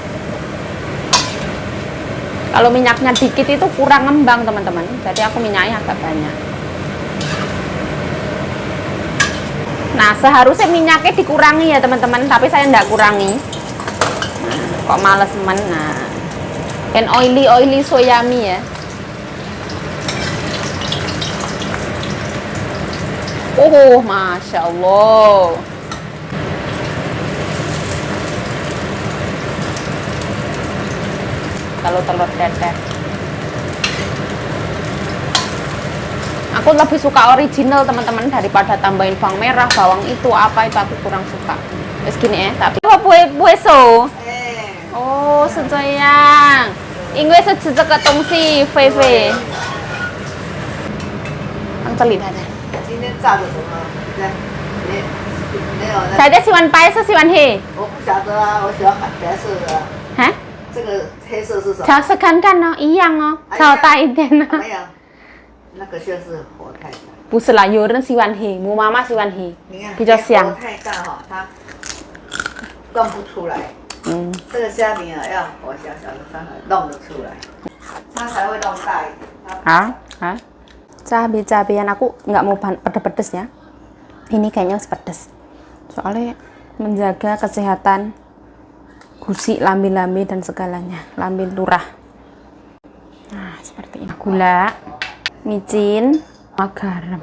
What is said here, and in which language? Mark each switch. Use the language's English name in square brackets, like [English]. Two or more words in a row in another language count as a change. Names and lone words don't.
[Indonesian] Kalau minyaknya dikit itu kurang ngembang teman-teman, jadi aku minyaknya agak banyak. Nah, seharusnya minyaknya dikurangi ya teman-teman, tapi saya enggak kurangi. Nah, kok males men. Nah, [English] and oily so yummy ya. [Arabic] Oh, masya Allah. [Indonesian] Kalau telur dadar. Aku lebih suka original teman-teman daripada tambahin bawang merah, bawang itu apa itu aku kurang suka. Terus gini ya, tapi apa buat so? [Chinese] 哎，哦，是这样，因为是吃这个东西，菲菲。放这里，太太。今天炸的什么？对，没有那。太太喜欢白色，喜欢黑。我不晓得啊，我喜欢白色的啊。哈？这个黑色是什么？尝试看看哦，一样哦，稍大一点呢。没有，那个就是火太大。不是啦，有人喜欢黑，我妈妈喜欢黑，你看，比较香火。太大哈，它弄不出来。嗯，这个虾米啊，要火小小的，它才弄得出来，它才会弄大一点。它 [Indonesian] ah, cabai-cabean aku nggak mau pedes-pedes ya. Ini kayaknya pedes. Soalnya menjaga kesehatan gusi, lambe-lambe dan segalanya, lambe lurah. Nah, seperti ini. Gula, micin, garam.